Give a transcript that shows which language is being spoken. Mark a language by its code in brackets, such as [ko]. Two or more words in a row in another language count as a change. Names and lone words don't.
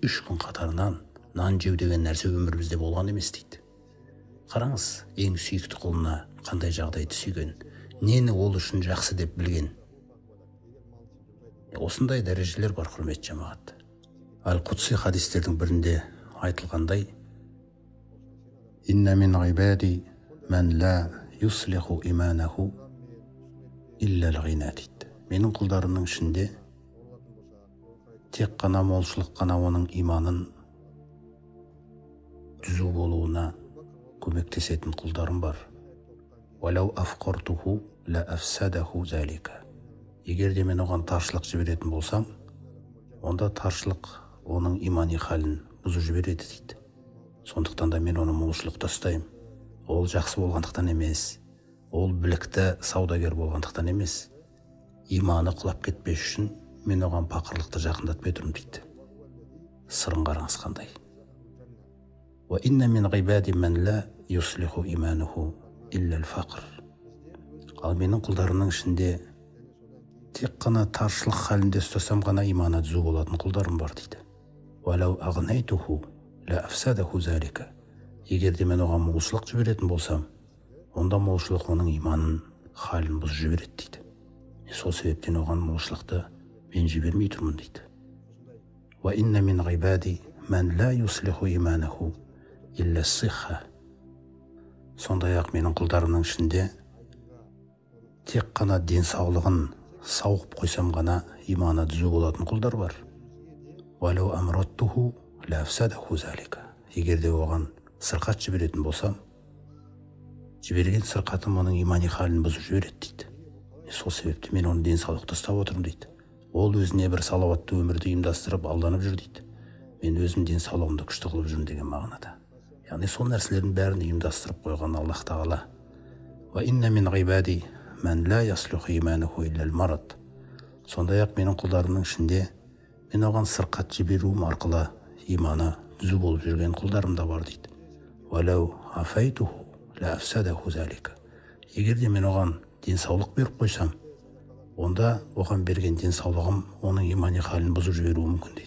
[kk] 3 күн қатарынан нан жеу деген нәрсе өмірімізде болған емес дейді. Қараңыз, ең сүйікті құлына қандай жағдайды сүйген, нені ол үшін жақсы деп білген. Осындай дәрежелер бар, құрметті жамағат. Ал-Құдси хадистердің бірінде айтылғандай, [ar] «إن من عبادي من لا يصلح إيمانه إلا الغنى. [kk] Менің құлдарымның ішінде тек қана молшылық қана оның иманын түзу болуына көмектесетін құлдарым бар. [ar] «ولو أفقرته لأفسده ذلك». [kk] Егер де мен оған таршылық жіберетін болсам, онда таршылық оның имани халін бұзып жібереді дейді. Сондықтан да мен оны молшылықта ұстаймын. Ол жақсы болғандықтан емес, ол білікті саудагер болғандықтан емес. Иманы құлап кетпес үшін мен оған пақырлықты жақындатпай тұрмын дейді. Сырын қараңыз қандай. [ar] «وإن من عبادي من لا يصلح إيمانه إلا الفقر». [kk] Ал менің құлдарымның ішінде тек қана таршылық халінде ұстасам ғана иманы түзу болатын құлдарым бар дейді. [ar] «ولو أغنيته لأفسده ذلك». [kk] Егер де мен оған молшылық жіберетін болсам, онда молшылық оның иманын, халін бұзып жібереді дейді. Сол себептен оған молшылықты мен жібермей тұрмын дейді. [ar] «وإن من عبادي من لا يصلح إيمانه إلا الصحة. [kk] Сондай-ақ менің құлдарымның ішінде тек қана денсаулығын сауғып қойсам ғана иманы түзу болатын құлдар бар. [ar] ولو أمرضته لأفسده ذلك. [kk] Егер де оған сырқат жіберетін болсам, жіберген сырқатым оның имани халін бұзып жібереді дейді. Сол себепті мен оны денсаулықты ұстап отырмын дейді. Ол өзіне бір салауатты өмірді ұйымдастырып алданып жүр дейді. Мен өзім денсаулығымды күшті қылып жүрмін деген мағынада. Яғни сол нәрселердің бәрін ұйымдастырып қойған Аллах Тағала. [ar] وإن من عبادي من لا يصلح إيمانه إلا المرض. [kk] Сондай-ақ менің құлдарымның ішінде мен оған сырқат жіберуім арқылы иманы түзу болып жүрген құлдарым да бар дейді. [ar] ولو أعفيته لأفسده ذلك. [kk] Егер де мен оған денсаулық беріп қойсам, онда оған берген денсаулығым оның имани халін бұзып жіберуі мүмкін дейді.